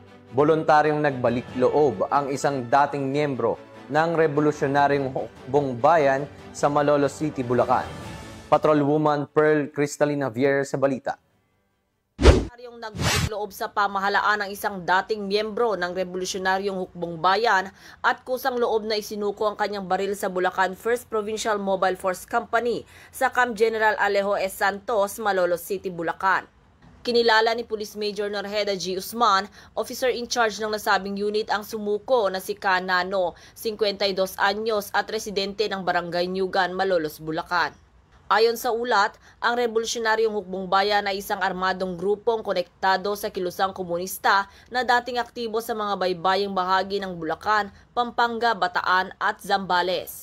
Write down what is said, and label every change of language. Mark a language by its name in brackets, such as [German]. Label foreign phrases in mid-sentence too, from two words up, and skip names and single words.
[Filipino] Voluntaryong nagbalik loob ang isang dating miyembro ng Revolusyonaryong Hukbong Bayan sa Malolos City, Bulacan. Patrolwoman Pearl Cristalina Javier sa balita. Yung nagbalik loob sa pamahalaan ng isang dating miyembro ng Revolusyonaryong Hukbong Bayan at kusang loob na isinuko ang kanyang baril sa Bulacan 1st Provincial Mobile Force Company sa Camp General Alejo S. Santos, Malolos City, Bulacan. Kinilala ni Police Major Norheda G. Usman, [English] officer in charge [Filipino] ng nasabing unit ang sumuko na si Canano, 52 anyos at residente ng Barangay Nyugan, Malolos, Bulacan. Ayon sa ulat, ang Revolusyonaryong Hukbong Bayan ay isang armadong grupong konektado sa kilusang komunista na dating aktibo sa mga baybayang bahagi ng Bulacan, Pampanga, Bataan at Zambales.